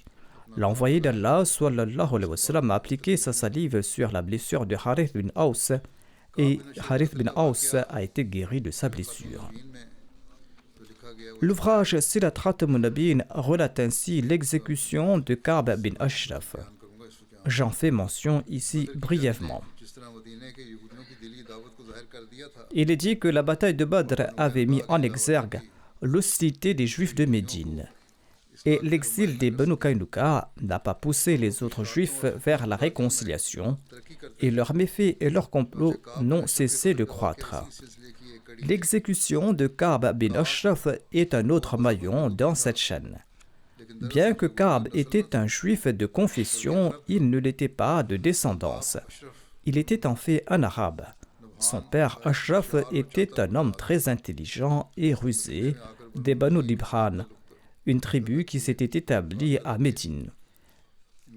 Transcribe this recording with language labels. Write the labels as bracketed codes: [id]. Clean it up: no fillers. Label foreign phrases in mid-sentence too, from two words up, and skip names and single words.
[fr] L'envoyé d'Allah [ar] صلى الله عليه وسلم [fr] a appliqué sa salive sur la blessure de Harith bin Aus et Harith bin Aus a été guéri de sa blessure. L'ouvrage Sirat Khatam Nabin relate ainsi l'exécution de Ka'b bin Ashraf. J'en fais mention ici brièvement. [ur] جس طرح مدینے کے یہودیوں کی دلی دعوت کو ظاہر کر دیا تھا [fr] Il est dit que la bataille de Badr avait mis en exergue l'hostilité des Juifs de Médine. Et l'exil des Banu Qaynuqa n'a pas poussé les autres Juifs vers la réconciliation, et leurs méfaits et leurs complots n'ont cessé de croître. [ur] سلسلے کی ایک کڑی [fr] L'exécution de Ka'b bin Ashraf est un autre maillon dans cette chaîne. Bien que Ka'b était un Juif de confession, il ne l'était pas de descendance. Il était en fait un Arabe. Son père Ashraf était un homme très intelligent et rusé des Banu Dibhan, une tribu qui s'était établie à Médine.